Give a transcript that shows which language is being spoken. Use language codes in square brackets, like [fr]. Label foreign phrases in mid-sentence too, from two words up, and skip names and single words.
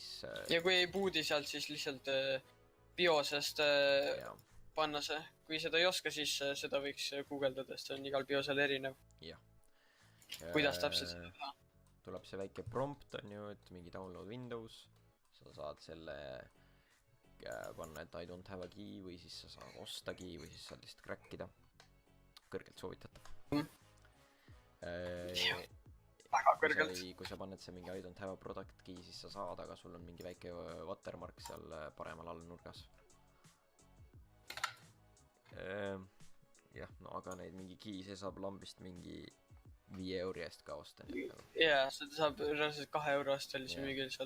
[et] ja kui ei booti sealt, siis lihtsalt BIOSest panna see. Kui seda ei oska, siis seda võiks guugeldada, sest see on igal BIOSel erinev. jah. Kuidas täpselt seda teha? Tuleb see väike prompt on ju, et mingi download Windows, sa saad selle panna, et [en] I don't have a key [et] või siis sa saad osta key või siis saad lihtsalt crackida. Kõrgelt soovitatav. Väga kõrgelt. Kui sa paned see mingi [en] I don't have a product key, [et] siis sa saad, aga sul on mingi väike watermark seal paremal all nurgas. Jah, no aga neid mingi key, see saab lambist mingi 5 euri eest ka osta. Jaa, seda saab reaalselt 2 euro eest veel see müügil seal.